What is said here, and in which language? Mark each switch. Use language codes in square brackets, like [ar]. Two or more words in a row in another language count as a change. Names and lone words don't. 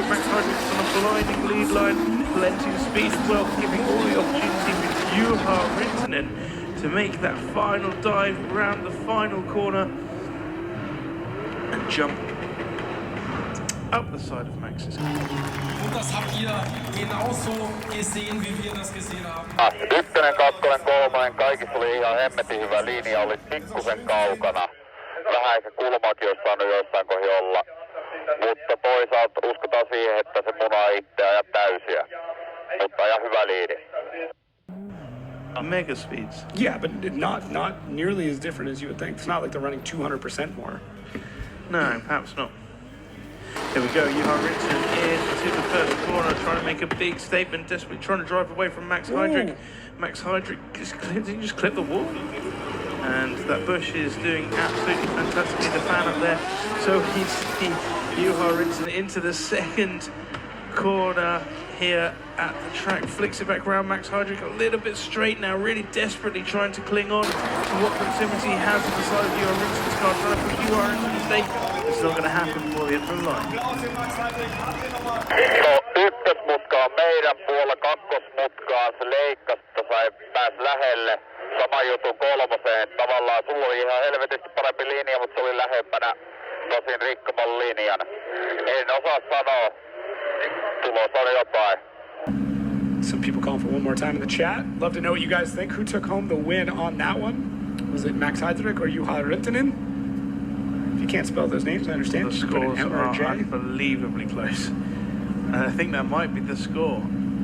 [en] Max Heidrich on a blinding lead line, plenty of speed as well, giving all the opportunity with Juha Rintanen to make that final dive round the final corner and jump up the side of Max's car. [de] Und das habt ihr genauso gesehen, wie wir das gesehen haben. [fi] 1, 2, 3, kaikissa oli ihan hemmetin hyvä linja, oli pikkusen kaukana. Vähän ehkä kulmakin olisi saanut jossain kohdin olla. Mutta toisaalta uskotaan siihen, että se munaa itseään ja täysiä. Mutta ihan hyvä liidi. [en] Mega speeds. Yeah, but not nearly as different as you would think. It's not like they're running 200% more. No, perhaps not. Here we go, Juha Rintanen into the first corner, trying to make a big statement, desperately trying to drive away from Max Heidrich. Max Heidrich just clipped the wall. And that Bush is doing absolutely fantastically, the fan up there. So he's Juha Rintanen into the second corner here at the track, flicks it back around. Max Heidrich a little bit straight now, really desperately trying to cling on to what proximity he has on the side of Juha Rintanen's car, trying to push Juha into the stake. It's not going to happen before the end of the line. [fi] Ykkösmutka on meidän puolella, kakkosmutkaan se leikkasi, pääsi lähelle. Sama juttu kolmoseen. Tavallaan sulla oli ihan helvetisti parempi linja, mutta se oli lähempänä tosin rikkoman linjan. En osaa sanoa. Tulos on jotain. [en] Some people calling for one more time in the chat. Love to know what you guys think. Who took home the win on that one? Was it Max Heidrich or Juha Rintanen? If you can't spell those names, I understand. The Just put an scores M or a are J. unbelievably close. And I think that might be the score.